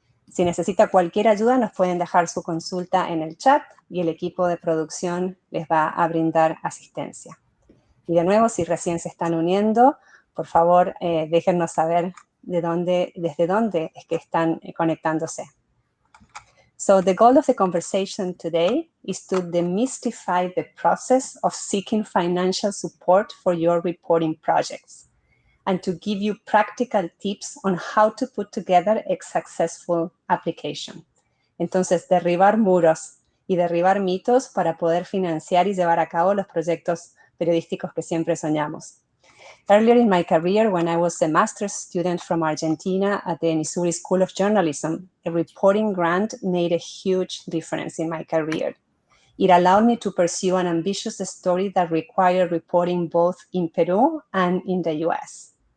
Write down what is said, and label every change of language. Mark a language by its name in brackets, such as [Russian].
[Spanish] Si necesita cualquier ayuda, nos pueden dejar su consulta en el chat y el equipo de producción les va a brindar asistencia. Y de nuevo, si recién se están uniendo, por favor, déjennos saber desde dónde es que están conectándose. [English] So the goal of the conversation today is to demystify the process of seeking financial support for your reporting projects and to give you practical tips on how to put together a successful application. [Spanish] Entonces, derribar muros y derribar mitos para poder financiar y llevar a cabo los proyectos periodísticos que siempre soñamos. [English] Earlier in my career, when I was a master's student from Argentina at the Missouri School of Journalism, a reporting grant made a huge difference in my career. It allowed me to pursue an ambitious story that required reporting both in Peru and in the US.